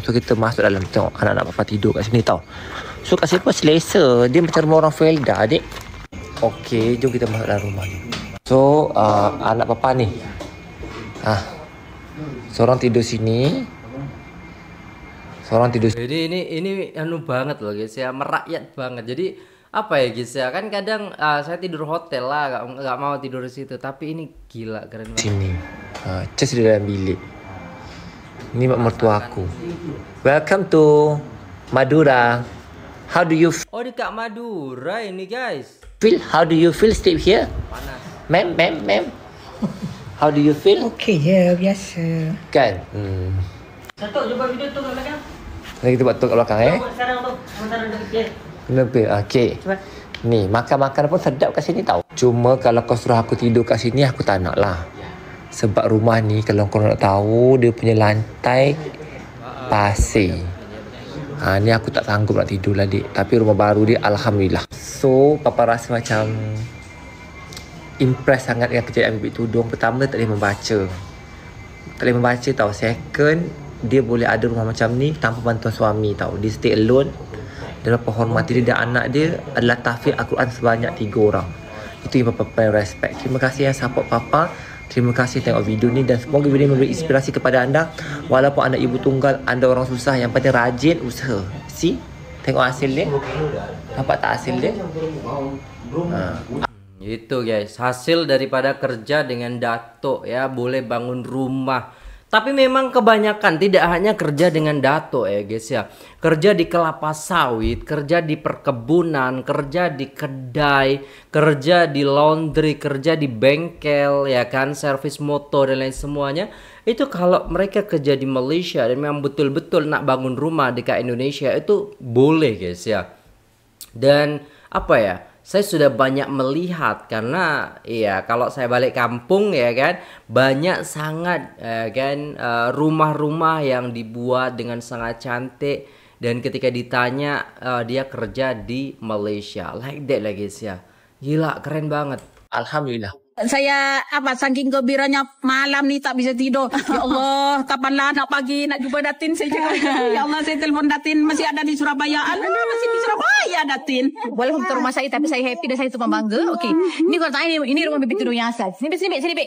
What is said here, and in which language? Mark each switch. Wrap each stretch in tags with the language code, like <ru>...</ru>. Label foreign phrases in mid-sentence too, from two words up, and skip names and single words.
<ms>So kita masuk dalam tengok anak-anak Papa tidur kat sini tau. So kat sini pun selesa. Dia macam rumah orang Felda adik. Okey, jom kita masuk dalam rumah ni. So anak Papa ni. Seorang tidur sini. Seorang tidur.</ms> <id>Jadi ini anu banget loh guys ya, merakyat banget. Jadi apa ya guys ya, kan kadang saya tidur hotel lah, nggak mau tidur di situ. Tapi ini gila keren banget.</id> <ms>Sini. Cas di dalam bilik. Ini mak mertua aku.</ms> <en>Welcome to Madura. How do you</en> <id>Oh di Kak Madura ini guys.</id> <en>feel? How do you feel stay here?</en> <ms>Panas.</ms> <en>Ma'am. How do you feel?</en> <ms>Okey je, biasa. Kan? Datuk, jumpa video tu kat belakang. Nanti kita buat tu kat belakang Sekarang tu, sementara dia fikir. Kenapa? Okey. Ni, makan-makan pun sedap kat sini tau. Cuma kalau kau suruh aku tidur kat sini, aku tak nak lah. Sebab rumah ni, kalau kau nak tahu, dia punya lantai pasir. Ni aku tak sanggup nak tidur lah dik. Tapi rumah baru dia, Alhamdulillah. So, Papa rasa macam impress sangat dengan kejadian Bibik Tudung. Pertama, tak boleh membaca. Tak boleh membaca tau. Second, dia boleh ada rumah macam ni tanpa bantuan suami tau. Dia stay alone. Dan Papa hormati dia dan anak dia adalah tahfiz Al-Quran sebanyak 3 orang. Itu yang Papa paling respect. Terima kasih yang support Papa. Terima kasih tengok video ni dan semoga video ni memberi inspirasi kepada anda. Walaupun anda ibu tunggal, anda orang susah, yang penting rajin usaha. See? Tengok hasil dia. Nampak tak hasil dia?</ms> <id>Itu guys, hasil daripada kerja dengan Datuk ya, boleh bangun rumah. Tapi memang kebanyakan tidak hanya kerja dengan Datuk ya guys ya. Kerja di kelapa sawit, kerja di perkebunan, kerja di kedai, kerja di laundry, kerja di bengkel ya kan, servis motor dan lain semuanya. Itu kalau mereka kerja di Malaysia dan memang betul-betul</id> <ms>nak bangun rumah dekat</ms> <id>Indonesia itu boleh guys ya. Dan apa ya, saya sudah banyak melihat karena ya kalau saya balik kampung ya kan,</id> <ms>banyak sangat</ms> <id>kan rumah-rumah yang dibuat dengan sangat cantik dan ketika ditanya dia kerja di Malaysia,</id> <en>like that lah guys ya.</en> <id>Gila, keren banget. Alhamdulillah. Saya saking gembiranya malam ni tak bisa tidur.</id> <ms>Ya Allah, kapanlah nak pagi nak jumpa Datin. Saya cakap, ya Allah, saya telefon Datin masih ada di Surabaya. Alah, masih di Surabaya Datin. Walaupun bukan rumah saya tapi saya happy dan saya tumpang bangga. Okey. Ini korang tanya ni rumah Bibik Tudung yang asal. Sini Bik.</ms>